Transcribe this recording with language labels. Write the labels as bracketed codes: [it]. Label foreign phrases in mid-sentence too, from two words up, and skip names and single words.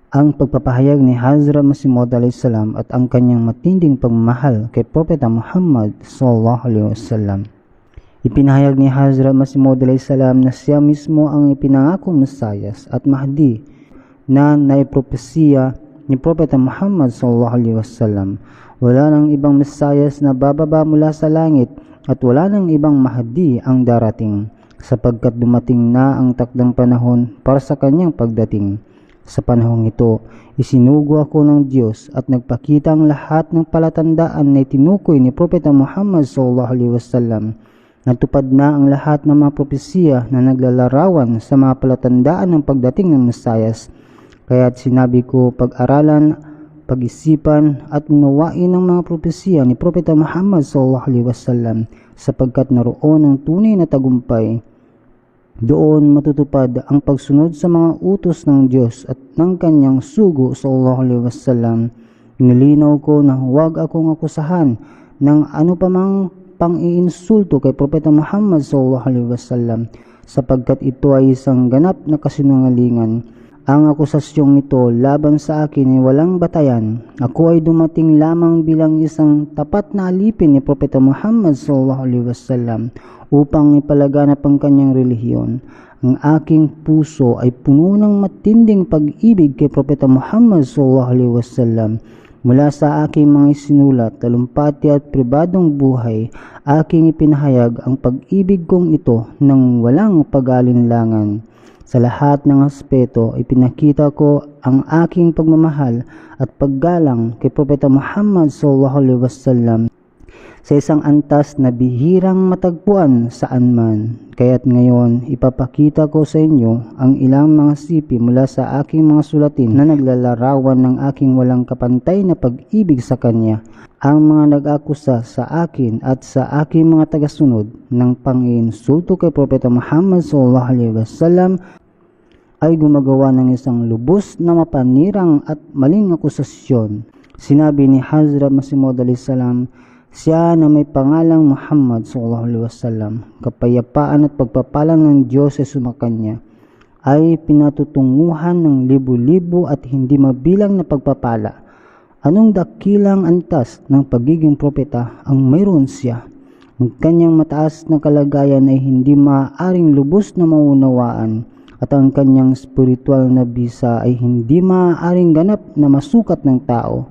[tl] ang pagpapahayag ni Hazrat Masih Maud salam at ang kanyang matinding pagmamahal kay Propeta Muhammad [ar] صلى الله عليه وسلم. [tl] Ipinahayag ni Hazrat Masih Maud salam na siya mismo ang ipinangakong Mesayas at Mahdi na naipropesiya ni Propeta Muhammad [ar] صلى الله عليه وسلم. [tl] Wala nang ibang Mesayas na bababa mula sa langit at wala nang ibang Mahdi ang darating, sapagkat dumating na ang takdang panahon para sa kanyang pagdating. Sa panahong ito, isinugo ako ng Diyos at nagpakita ang lahat ng palatandaan na itinukoy ni Propeta Muhammad [ar] صلى الله عليه وسلم. [tl] Natupad na ang lahat ng mga propesiya na naglalarawan sa mga palatandaan ng pagdating ng Mesayas. Kaya't sinabi ko, pag-aralan, pag-isipan at unawain ang mga propesiya ni Propeta Muhammad [ar] صلى الله عليه وسلم, [tl] sapagkat naroon ang tunay na tagumpay. Doon matutupad ang pagsunod sa mga utos ng Diyos at ng kanyang sugo [ar] صلى الله عليه وسلم. [tl] Nilinaw ko na huwag akong akusahan ng ano pa mang pang-iinsulto kay Propeta Muhammad [ar] صلى الله عليه وسلم, [tl] sapagkat ito ay isang ganap na kasinungalingan. Ang akusasyong ito laban sa akin ay walang batayan. Ako ay dumating lamang bilang isang tapat na alipin ni Propeta Muhammad [ar] صلى الله عليه وسلم [tl] upang ipalaganap ang kanyang relihiyon. Ang aking puso ay puno ng matinding pag-ibig kay Propeta Muhammad [ar] صلى الله عليه وسلم. [tl] Mula sa aking mga isinulat, talumpati at pribadong buhay, aking ipinahayag ang pag-ibig kong ito ng walang pag-alinlangan. Sa lahat ng aspeto, ipinakita ko ang aking pagmamahal at paggalang kay Propeta Muhammad [ar] صلى الله عليه وسلم [tl] sa isang antas na bihirang matagpuan saan man. Kaya't ngayon, ipapakita ko sa inyo ang ilang mga sipi mula sa aking mga sulatin na naglalarawan ng aking walang kapantay na pag-ibig sa Kanya. Ang mga nag-akusa sa akin at sa aking mga tagasunod ng pang-iinsulto kay Propeta Muhammad [ar] صلى الله عليه وسلم [tl] ay gumagawa ng isang lubos na mapanirang at maling akusasyon. Sinabi ni Hazrat Masih Maud salam, siya na may pangalang Muhammad [ar] صلى الله عليه وسلم, [tl] kapayapaan at pagpapalang ng Diyos ay sumakanya, ay pinatutunguhan ng libu-libo at hindi mabilang na pagpapala. Anong dakilang antas ng pagiging propeta ang mayroon siya? Ang kanyang mataas na kalagayan ay hindi maaaring lubos na maunawaan, at ang kanyang spiritual na bisa ay hindi maaaring ganap na masukat ng tao.